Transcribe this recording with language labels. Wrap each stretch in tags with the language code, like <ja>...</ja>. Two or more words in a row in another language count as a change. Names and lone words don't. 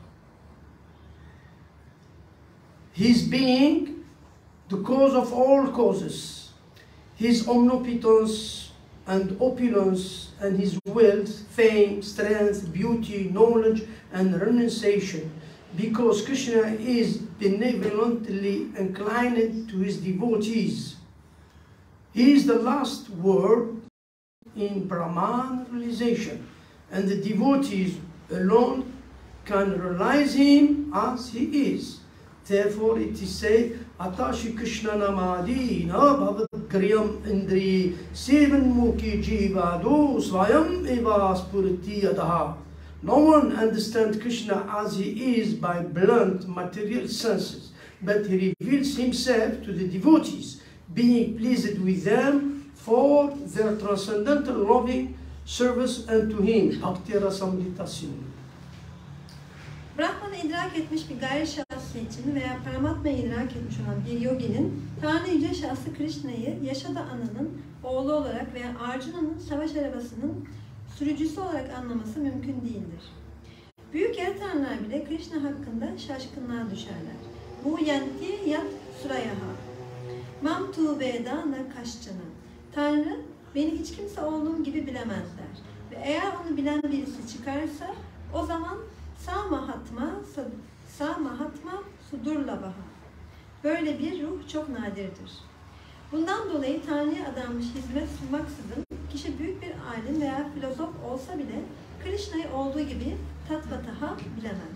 <en>His being, the cause of all causes, his omnipotence and opulence, and his wealth, fame, strength, beauty, knowledge, and renunciation, because Krishna is benevolently inclined to his devotees. He is the last word in Brahman realization, and the devotees alone can realize him as he is. Therefore it is said,</en> <sa>अतशि कृष्ण नामादि न भवत् ग्रियम् इन्द्रि सेवन् मुखि जिवदो स्वयम् एव स्फुरति यतः.</sa> <en>No one understands Krishna as he is by blunt material senses, but he reveals himself to the devotees, being pleased with them for their transcendental loving service unto him.</en> <sa>भक्ति रसामृतस्य.</sa> <tr>Brahman'ı idrak etmiş bir gayri şahsiyetçinin veya Paramatma'yı idrak etmiş olan bir yoginin Tanrı Yüce Şahsı Krishna'yı Yaşada Ana'nın oğlu olarak veya Arjuna'nın savaş arabasının sürücüsü olarak anlaması mümkün değildir. Büyük yaratanlar bile Krishna hakkında şaşkınlığa düşerler.</tr> <sa>बु यन्ति यत् सूरयः। मां तु वेद न कश्चन.</sa> <tr>Tanrı beni hiç kimse olduğum gibi bilemezler. Ve eğer onu bilen birisi çıkarsa o zaman</tr> <sa>स महात्मा सुदुर्लभः.</sa> <tr>Böyle bir ruh çok nadirdir. Bundan dolayı Tanrı'ya adanmış hizmet sunmaksızın kişi büyük bir alim veya filozof olsa bile Krishna'yı olduğu gibi tattvataḥ bilemez.</tr>